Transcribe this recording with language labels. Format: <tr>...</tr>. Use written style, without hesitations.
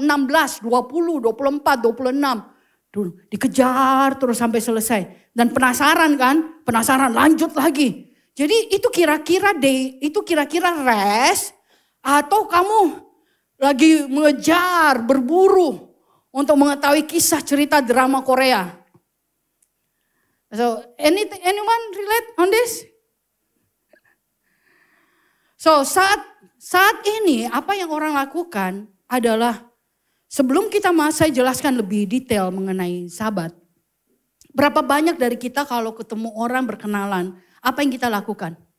<id>16, 20, 24, 26. Tuh, dikejar terus sampai selesai. Dan penasaran kan? Penasaran lanjut lagi. Jadi itu kira-kira rest atau kamu lagi mengejar, berburu untuk mengetahui kisah cerita drama Korea.</id> <en>So, anyone relate on this?</en> <id>So saat ini apa yang orang lakukan adalah sebelum saya jelaskan lebih detail mengenai Sabat. Berapa banyak dari kita kalau ketemu orang berkenalan, apa yang kita lakukan?</id>